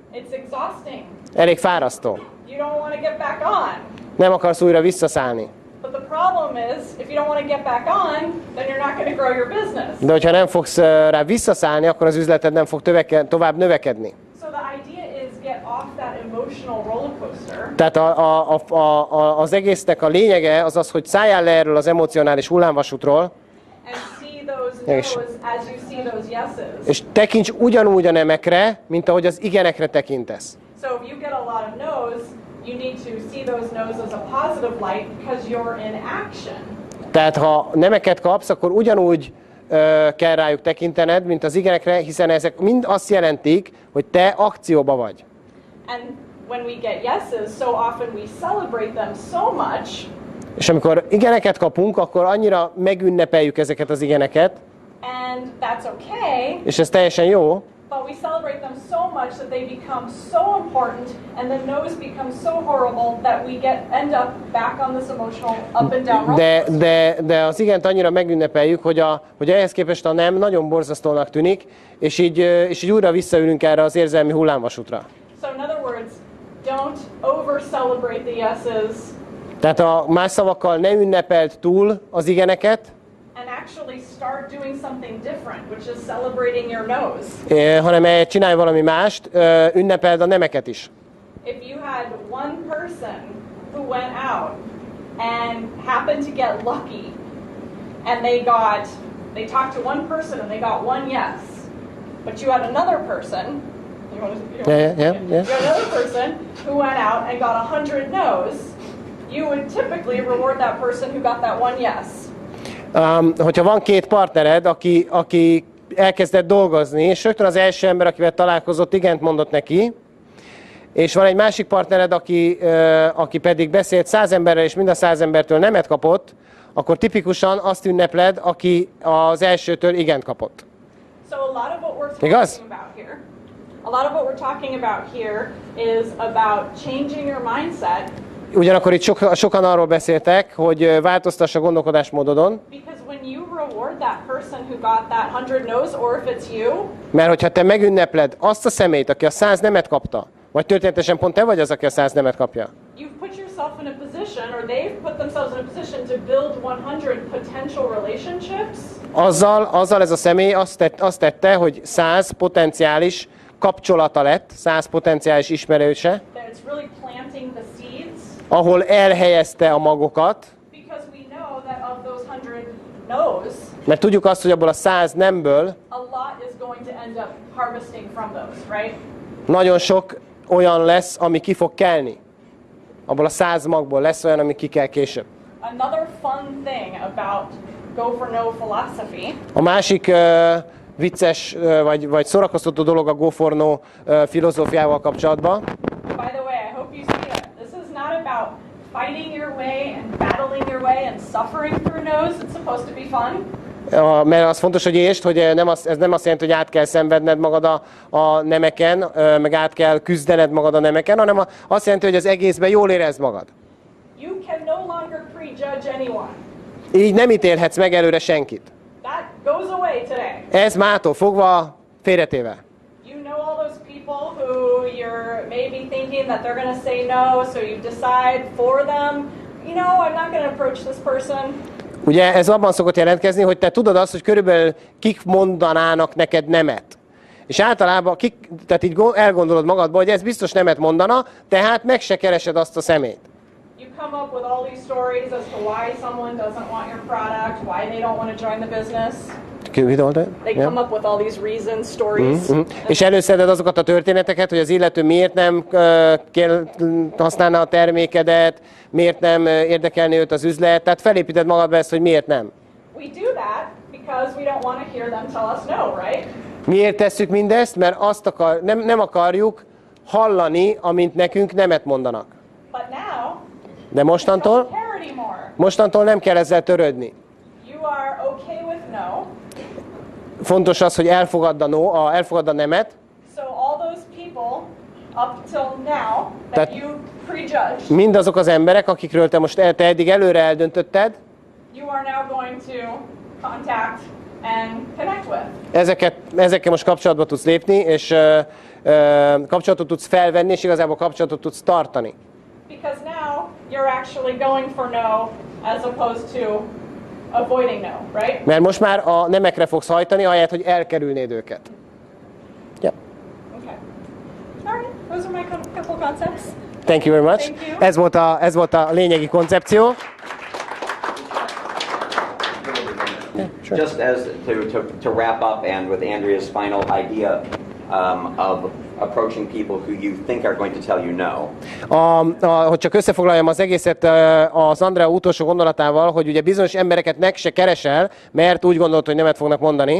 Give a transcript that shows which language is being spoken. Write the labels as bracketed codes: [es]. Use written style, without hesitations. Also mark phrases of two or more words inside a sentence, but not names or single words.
[en] It's exhausting. [hu] Elég fárasztó. [en] You don't want to get back on. [hu] Nem akarsz újra visszaszállni. [en] But the problem is, if you don't want to get back on, then you're not going to grow your business. [hu] De hogyha nem fogsz rá visszaszállni, akkor az üzleted nem fog tovább növekedni. [en] So the idea is get off that emotional roller coaster. [hu] Tehát az egésznek a lényege az az, hogy szálljál le erről az emocionális hullámvasútról, [en] And see those Yes. no's as you see those yeses. [hu] és tekints ugyanúgy a nemekre, mint ahogy az igenekre tekintesz. [en] So if you get a lot of no's, you need to see those no's as a positive light because you're in action. [hu] Tehát ha nemeket kapsz, akkor ugyanúgy kell rájuk tekintened, mint az igenekre, hiszen ezek mind azt jelentik, hogy te akcióba vagy. [en] And when we get yeses, so often we celebrate them so much. [hu] És amikor igeneket kapunk, akkor annyira megünnepeljük ezeket az igeneket, [en] And that's okay, [hu] és ez teljesen jó, [en] but we celebrate them so much that they become so important and the no's become so horrible that we end up back on this emotional up and down roller coaster. [hu] de az igent annyira megünnepeljük, hogy ehhez képest a nem nagyon borzasztónak tűnik, és így újra visszaülünk erre az érzelmi hullámvasútra. [en] So in other words, don't over-celebrate the yeses [hu] Tehát a más szavakkal ne ünnepeld túl az igeneket, [en] and actually start doing something different, which is celebrating your no's. [hu] hanem csinálj valami mást, ünnepeld a nemeket is. [en] If you had one person who went out and happened to get lucky and they talked to one person and they got one yes, but you had another person, Yeah. you had another person who went out and got 100 no's, you would typically reward that person who got that one yes. [hu] Hogyha van két partnered, aki elkezdett dolgozni, és rögtön az első ember, akivel találkozott, igent mondott neki, és van egy másik partnered, aki pedig beszélt 100 emberrel, és mind a 100 embertől nemet kapott, akkor tipikusan azt ünnepled, aki az elsőtől igent kapott. [en] So a lot of what we're [hu] Igaz? [en] talking about here, is about changing your mindset. [hu] Ugyanakkor itt sokan arról beszéltek, hogy változtass a gondolkodásmódodon, [en] Because when you reward that person who got that 100 no's, or if it's you, [hu] mert hogyha te megünnepled azt a személyt, aki a 100 nemet kapta, vagy történetesen pont te vagy az, aki a 100 nemet kapja, [en] you've put yourself in a position, or they've put themselves in a position to build 100 potential relationships. [hu] azzal ez a személy azt tette, hogy 100 potenciális kapcsolata lett, 100 potenciális ismerőse, [en] That it's really planting the seeds. [hu] ahol elhelyezte a magokat, [en] Because we know that of those 100 no's, [hu] mert tudjuk azt, hogy abból a 100 nemből [en] a lot is going to end up harvesting from those, right? [hu] nagyon sok olyan lesz, ami ki fog kelni. Abból a 100 magból lesz olyan, ami ki kell később. [en] Another fun thing about go for no philosophy [hu] A másik vicces vagy szórakoztató dolog a [en] go for no [hu] filozófiával kapcsolatban. [en] By the way, I hope you see it. This is not about fighting your way and battling your way and suffering through no's. It's supposed to be fun. [hu] Mert az fontos, hogy értsd, hogy ez nem azt jelenti, hogy át kell szenvedned magad a nemeken, meg át kell küzdened magad a nemeken, hanem azt jelenti, hogy az egészben jól érezd magad. [en] You can no longer prejudge anyone. [hu] Így nem ítélhetsz meg előre senkit. [en] That goes away today. [hu] Ez mától fogva félretéve. [en] You know all those people who you're maybe thinking that they're going to say no, so you decide for them, you know, I'm not going to approach this person. [hu] Ugye ez abban szokott jelentkezni, hogy te tudod azt, hogy körülbelül kik mondanának neked nemet. És általában tehát így elgondolod magadba, hogy ez biztos nemet mondana, tehát meg se keresed azt a személyt. [en] You come up with all these stories as to why someone doesn't want your product, why they don't want to join the business. They come up with all these reasons, stories. [hu] És előszeded azokat a történeteket, hogy az illető miért nem használna a termékedet, miért nem érdekelni őt az üzlet, tehát felépíted magadba ezt, hogy miért nem. [en] We do that because we don't want to hear them tell us no, right? [hu] Miért tesszük mindezt? Mert nem akarjuk hallani, amint nekünk nemet mondanak. [en] But now, [hu] de mostantól nem kell ezzel törődni. [en] You are okay with no. [hu] Fontos az, hogy elfogadd a nemet. [en] So all those people up till now that you prejudged. [hu] Mindazok az emberek, akikről te eddig előre eldöntötted. [en] You are now going to contact and connect with. [hu] Ezekkel most kapcsolatba tudsz lépni, és kapcsolatot tudsz felvenni, és igazából kapcsolatot tudsz tartani. [en] Because now you're actually going for no as opposed to avoiding no, right? [hu] Mert most már a nemekre fogsz hajtani, ahelyett, hogy elkerülnéd őket. [en] Yeah. Okay. All right. Those are my couple concepts. Thank you very much. Thank you. [hu] Ez volt a lényegi koncepció. [en] Just as to wrap up, and with Andrea's final idea of approaching people who you think are going to tell you no. [hu] Hogy csak összefoglaljam az egészet az Andrea utolsó gondolatával, hogy ugye bizonyos embereket meg se keresel, mert úgy gondolod, hogy nemet fognak mondani.